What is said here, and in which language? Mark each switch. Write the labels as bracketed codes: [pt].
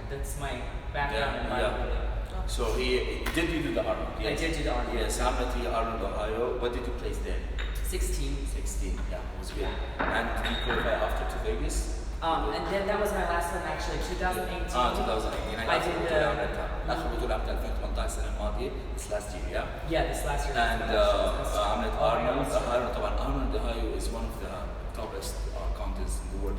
[en] That's my background in bodybuilding. So did you do the Arnold? Yes. I did do the Arnold. Yes, [ar] عملت [en] Arnold Ohio. What did you place there? 16. 16. Yeah, it was good. And did you qualify after to Vegas? And then that was my last one actually, 2018. 2018. I did the... [ar] آخر بطولة عملتها 2018 السنة الماضية. [en] This last year, yeah? Yeah, this last year. And [ar] عملت [en] Arnold. [ar] طبعا [en] Arnold Ohio is one of the toppest contests in the world.